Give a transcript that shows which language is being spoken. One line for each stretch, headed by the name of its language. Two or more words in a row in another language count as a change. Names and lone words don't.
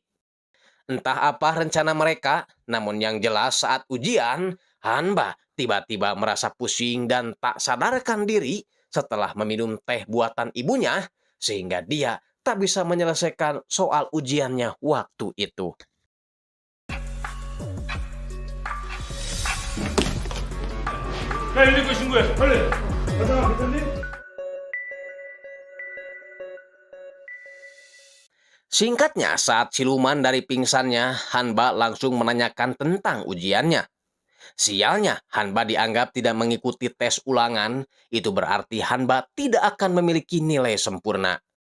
Indonesian: Entah apa rencana mereka, namun yang jelas saat ujian, Hanba tiba-tiba merasa pusing dan tak sadarkan diri setelah meminum teh buatan ibunya, sehingga dia tak bisa menyelesaikan soal ujiannya waktu itu.
Korean: 야, 119 신고해. 빨리. 가자, 괜찮니?
Indonesian: Singkatnya, saat siluman dari pingsannya, Hanba langsung menanyakan tentang ujiannya. Sialnya, Hanba dianggap tidak mengikuti tes ulangan, itu berarti Hanba tidak akan memiliki nilai sempurna.